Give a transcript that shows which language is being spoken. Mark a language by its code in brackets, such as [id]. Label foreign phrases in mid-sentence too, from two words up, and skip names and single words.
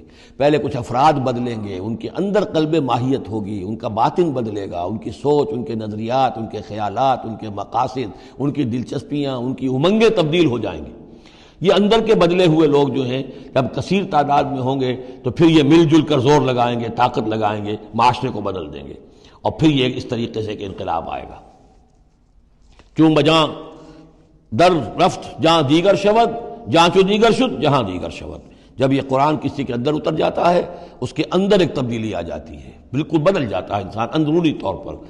[ur] پہلے کچھ افراد بدلیں گے، ان کے اندر قلب ماہیت ہوگی، ان کا باطن بدلے گا، ان کی سوچ، ان کے نظریات، ان کے خیالات، ان کے مقاصد، ان کی دلچسپیاں، ان کی امنگیں تبدیل ہو جائیں گی. یہ اندر کے بدلے ہوئے لوگ جو ہیں جب کثیر تعداد میں ہوں گے تو پھر یہ مل جل کر زور لگائیں گے، طاقت لگائیں گے، معاشرے کو بدل دیں گے، اور پھر یہ اس طریقے سے کہ انقلاب آئے گا. [fa] چون بجاں در رفت جہاں دیگر شود، جہاں چو دیگر شد جہاں دیگر شود. [ur] جب یہ قرآن کسی کے اندر اتر جاتا ہے، اس کے اندر ایک تبدیلی آ جاتی ہے، بالکل بدل جاتا ہے انسان اندرونی طور پر.